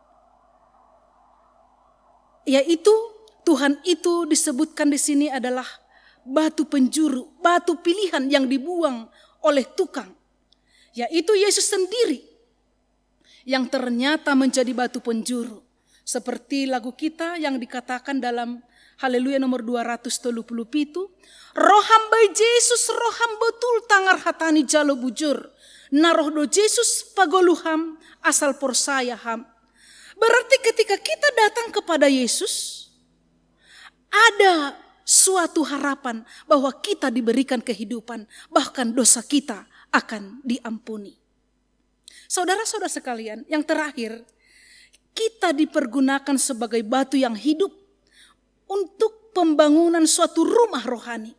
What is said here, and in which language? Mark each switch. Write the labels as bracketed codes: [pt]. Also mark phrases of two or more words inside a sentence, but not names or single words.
[id] Yaitu Tuhan itu disebutkan di sini adalah batu penjuru, batu pilihan yang dibuang oleh tukang. Yaitu Yesus sendiri yang ternyata menjadi batu penjuru. Seperti lagu kita yang dikatakan dalam Haleluya nomor 237. [bts] Roham bai Yesus roham betul tangar hatani jalo bujur. Naroh do Yesus pagoluham asal porsaya ham. [id] Berarti ketika kita datang kepada Yesus, ada suatu harapan bahwa kita diberikan kehidupan, bahkan dosa kita akan diampuni. Saudara-saudara sekalian, yang terakhir, kita dipergunakan sebagai batu yang hidup untuk pembangunan suatu rumah rohani.